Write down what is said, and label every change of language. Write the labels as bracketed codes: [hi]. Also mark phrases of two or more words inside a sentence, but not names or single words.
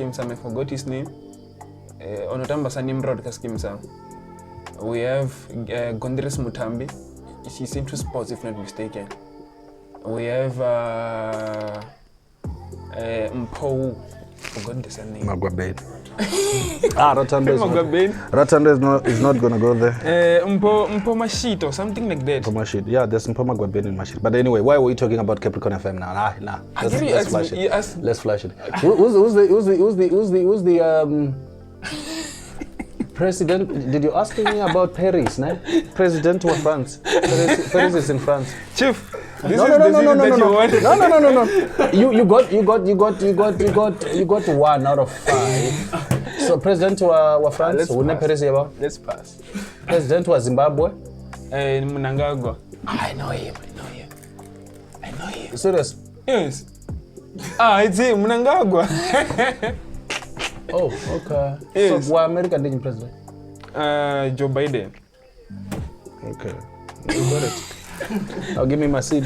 [en] I forgot his name. Onotamba Sanimrod Kaskimsam. We have Gondres Mutambi. She's into sports, if not mistaken. We have Mpho. Forgot the surname. Magwaben. Rathando Magwaben. Rathando is not gonna go there. Mpho Mashit or something like that. Mpho Mashit. Yeah, there's Mpho Magwaben in Mashit. But anyway, why are we talking about Capricorn FM now? Nah. Let's flash it. Let's flash it. Who's the president? Did you ask me about Paris? No? President of France. Paris is in France. Chief. This No. You got 1 out of 5. So president wa France, Paris about? Let's pass. President wa Zimbabwe? Mnangagwa. I know him. Serious? Yes. It's him, Mnangagwa. Oh, okay. Yes. So, what American did president? Joe Biden. Okay. You got it. I'll give me my CD.